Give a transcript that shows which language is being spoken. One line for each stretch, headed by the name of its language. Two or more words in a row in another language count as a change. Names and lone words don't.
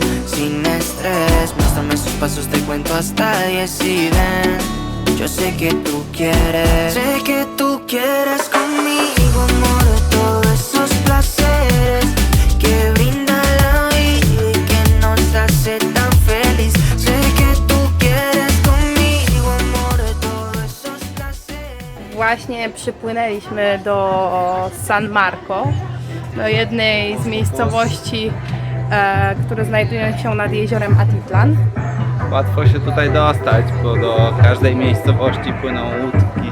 Spanish: Sin estrés, muéstrame sus pasos, te cuento hasta 10 y ven. Yo sé que tú quieres. Sé que tú quieres conmigo, amor, de todos esos placeres que brinda la vida y que nos hace tan feliz. Sé que
Polish: Właśnie przypłynęliśmy do San Marco, do jednej z miejscowości, które znajdują się nad jeziorem Atitlan. Łatwo się tutaj dostać, bo do każdej miejscowości płyną łódki.